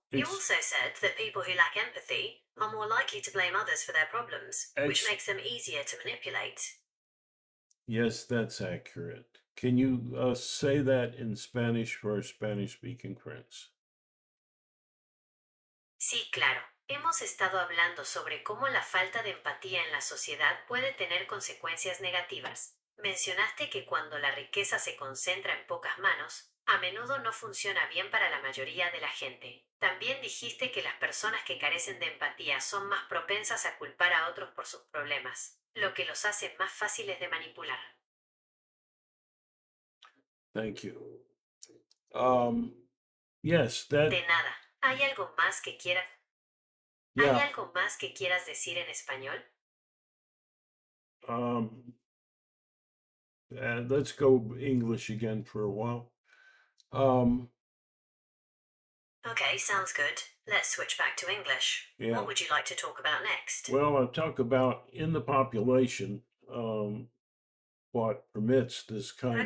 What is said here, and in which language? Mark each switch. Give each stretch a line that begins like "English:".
English: You also said that people who lack empathy are more likely to blame others for their problems, which ex, makes them easier to manipulate. yes, that's accurate. Can you say that in Spanish for our Spanish-speaking friends?
Spanish: Sí, claro. Hemos estado hablando sobre cómo la falta de empatía en la sociedad puede tener consecuencias negativas. Mencionaste que cuando la riqueza se concentra en pocas manos, a menudo no funciona bien para la mayoría de la gente. También dijiste que las personas que carecen de empatía son más propensas a culpar a otros por sus problemas, lo que los hace más fáciles de manipular.
English: Thank you. Um, yes, that
Spanish: De nada. ¿Hay algo más que quieras? ¿Hay
English: Yeah.
Spanish: algo más que quieras decir en español?
English: Um, let's go English again for a while. Um, Okay, sounds good. Let's switch back to English. yeah. What would you like to talk about next? Well, I'll talk about in the population, what permits this kind of,